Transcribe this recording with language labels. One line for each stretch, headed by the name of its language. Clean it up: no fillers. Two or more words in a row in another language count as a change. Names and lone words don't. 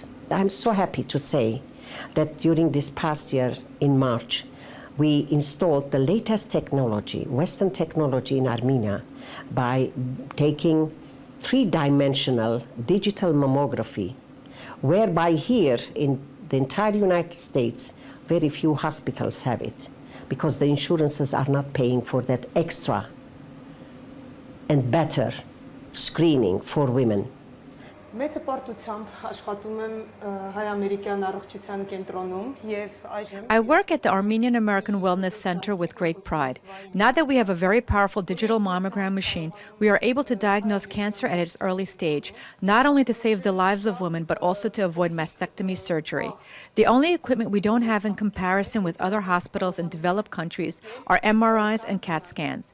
English: I'm so happy to say that during this past year in March, we installed the latest technology, Western technology in Armenia, by taking three-dimensional digital mammography, whereby here in the entire United States, very few hospitals have it, because the insurances are not paying for that extra and better screening for women.
Armenian: Մեծ պարտությամբ աշխատում եմ հայ-ամերիկյան առողջության կենտրոնում եւ այժմ
English: I work at the Armenian American Wellness Center with great pride. Now that we have a very powerful digital mammogram machine, we are able to diagnose cancer at its early stage, not only to save the lives of women, but also to avoid mastectomy surgery. The only equipment we don't have in comparison with other hospitals in developed countries are MRIs and CAT scans.